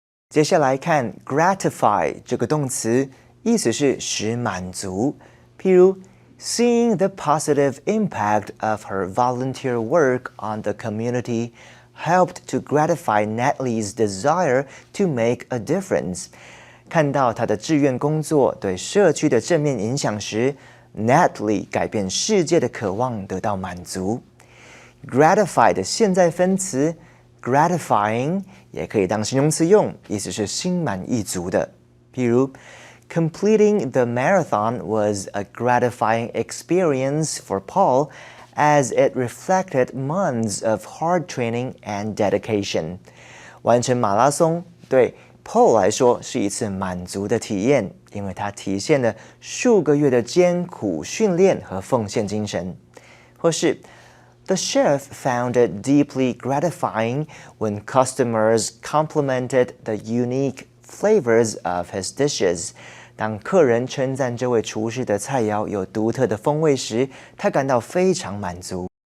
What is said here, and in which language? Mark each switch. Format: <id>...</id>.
<zh>接下来看 gratify 这个动词，意思是使满足。譬如</zh> <en>seeing the positive impact of her volunteer work on the community helped to gratify Natalie's desire to make a difference.</en> <zh>看到她的志愿工作对社区的正面影响时， Natalie 改变世界的渴望得到满足。 gratify 的现在分词 gratifying 也可以当形容词用，意思是心满意足的。譬如</zh> <en>completing the marathon was a gratifying experience for Paul as it reflected months of hard training and dedication.</en> <zh>完成马拉松对 Paul 来说是一次满足的体验，因为它体现了数个月的艰苦训练和奉献精神。或是</zh> <en>The chef found it deeply gratifying when customers complimented the unique flavors of his dishes.</en> <zh>当客人称赞这位厨师的菜肴有独特的风味时，他感到非常满足。</zh>